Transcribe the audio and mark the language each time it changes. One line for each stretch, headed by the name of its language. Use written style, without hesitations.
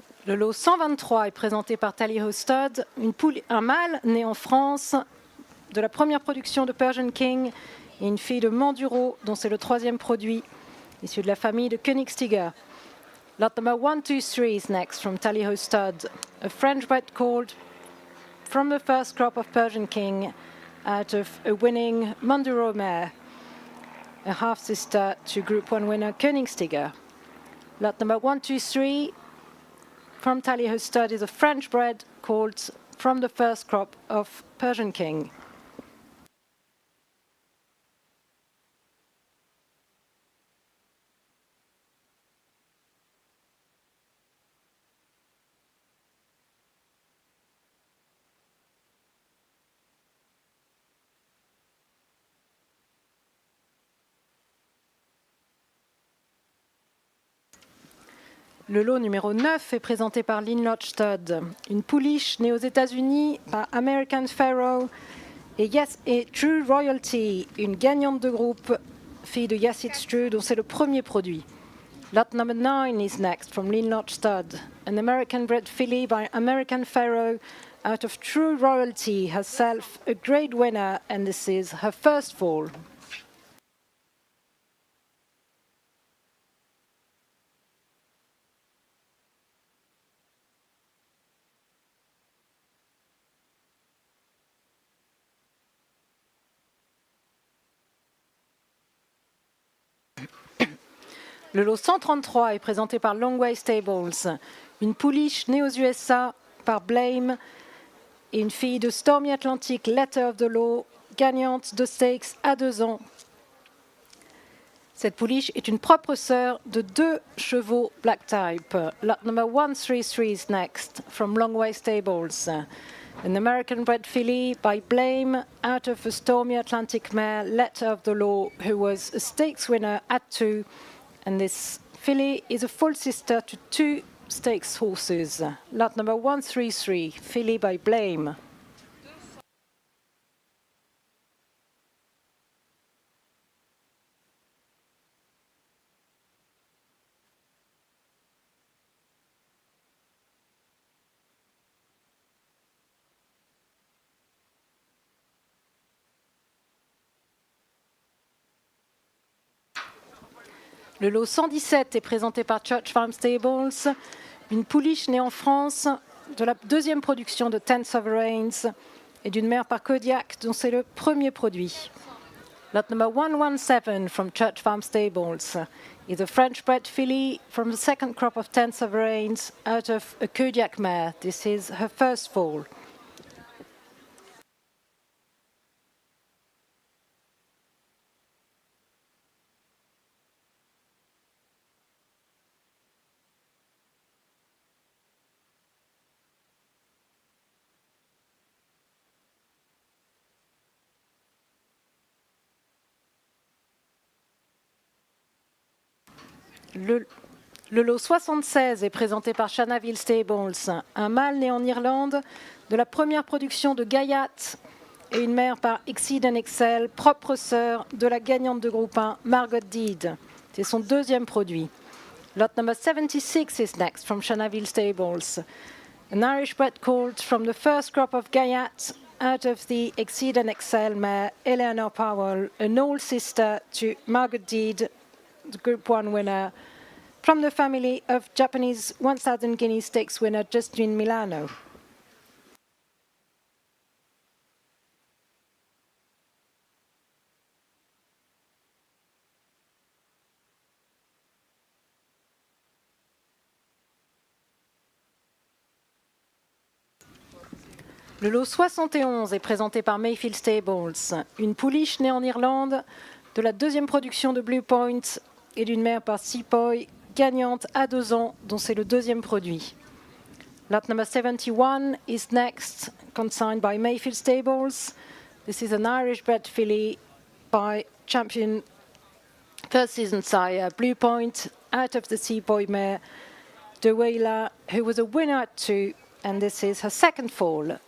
French: Le lot 123 est présenté par Tally Ho Stud, un mâle né en France de la première production de Persian King et une fille de Manduro dont c'est le 3e produit, issu de la famille de Königstiger.
English: Lot number 123 is next from Tally Ho Stud, a French bred called from the first crop of Persian King out of a winning Manduro mare, a half-sister to Group 1 winner Königstiger. Lot number 123 from Tally Ho Stud is a French bred called from the first crop of Persian King.
French: Le lot numéro 9 est présenté par Lynn Lodge Stud, une pouliche née aux États-Unis par American Pharaoh et True Royalty, une gagnante de groupe, fille de Yassid Stru, dont c'est le premier produit.
English: Lot number 9 is next from Lynn Lodge Stud, an American bred filly by American Pharaoh out of True Royalty, herself a grade winner, and this is her first fall.
French: Le lot 133 est présenté par Longway Stables, une pouliche née aux USA par Blame et une fille de Stormy Atlantic, Letter of the Law, gagnante de stakes à 2 ans. Cette pouliche est une propre sœur de 2 chevaux black type.
English: Lot number 133 is next from Longway Stables. An American bred filly by Blame out of a Stormy Atlantic mare, Letter of the Law, who was a stakes winner at 2. And this filly is a full sister to 2 stakes horses. Lot number 133, filly by Blame.
French: Le lot 117 est présenté par Church Farm Stables, une pouliche née en France de la 2e production de Ten Sovereigns et d'une mère par Kodiak dont c'est le premier produit.
English: Lot number 117 from Church Farm Stables is a French-bred filly from the 2nd crop of Ten Sovereigns out of a Kodiak mare. This is her first foal.
French: Le lot 76 est présenté par Shanaville Stables, un mâle né en Irlande de la première production de Gaillac et une mère par Exceed and Excel, propre sœur de la gagnante de groupe 1, Margot Deed. C'est son 2e produit.
English: Lot number 76 is next from Shanaville Stables. An Irish bred colt from the 1st crop of Gaillac out of the Exceed and Excel mare, Eleanor Powell, an old sister to Margot Deed, the Group 1 winner, from the family of Japanese 1,000 Guinea Stakes winner Justin Milano.
French: Le lot 71 est présenté par Mayfield Stables, une pouliche née en Irlande de la 2e production de Blue Point et d'une mère par Seapoy, gagnante à 2 ans, dont c'est le 2e produit.
English: Lot number 71 is next, consigned by Mayfield Stables. This is an Irish bred filly by champion first season sire Blue Point out of the Seapoy mare De Weyla, who was a winner at 2, and this is her 2nd foal.